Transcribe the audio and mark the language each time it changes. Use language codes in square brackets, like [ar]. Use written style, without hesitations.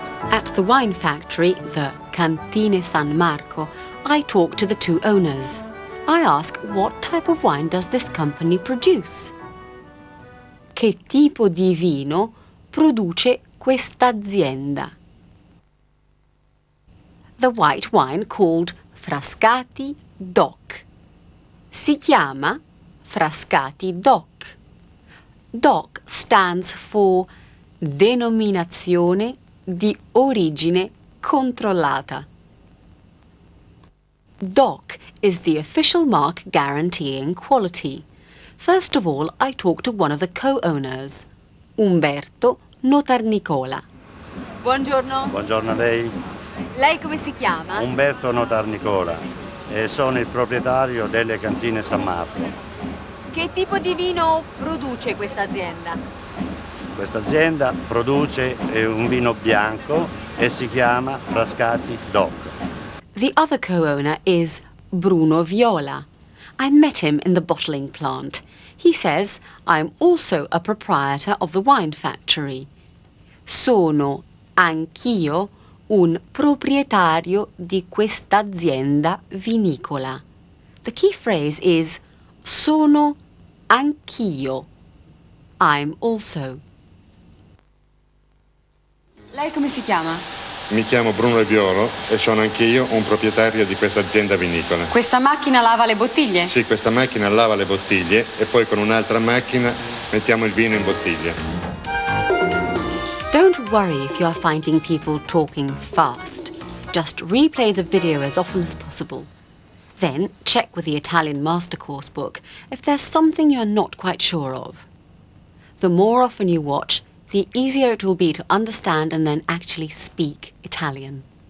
[en] At the wine factory, the Cantine San Marco, I talk to the two owners. I ask what type of wine does this company produce? [it] Che tipo di vino produce questa azienda? [en] The white wine called Frascati DOC. [it] Si chiama Frascati DOC. [en] DOC stands for Denominazione di origine controllata. DOC is the official mark guaranteeing quality. First of all, I talk to one of the co-owners, Umberto Notarnicola. [it] Buongiorno. Buongiorno a lei. Lei come si chiama? Umberto Notarnicola e sono il proprietario delle Cantine San Marco. Che tipo di vino produce questa azienda? Questa azienda produce un vino bianco e si chiama Frascati DOC. [en] The other co-owner is Bruno Viola. I met him in the bottling plant. He says I'm also a proprietor of the wine factory. [it] Sono anch'io un proprietario di questa azienda vinicola. [en] The key phrase is [it] sono anch'io. [en] I'm also. [it] Lei come si chiama? Mi chiamo Bruno Violo e sono anch'io un proprietario di questa azienda vinicola. Questa macchina lava le bottiglie? Sì, questa macchina lava le bottiglie e poi con un'altra macchina mettiamo il vino in bottiglia. [en] Don't worry if you are finding people talking fast. Just replay the video as often as possible. Then check with the Italian Master Course book if there's something you're not quite sure of. The more often you watch, the easier it will be to understand and then actually speak Italian.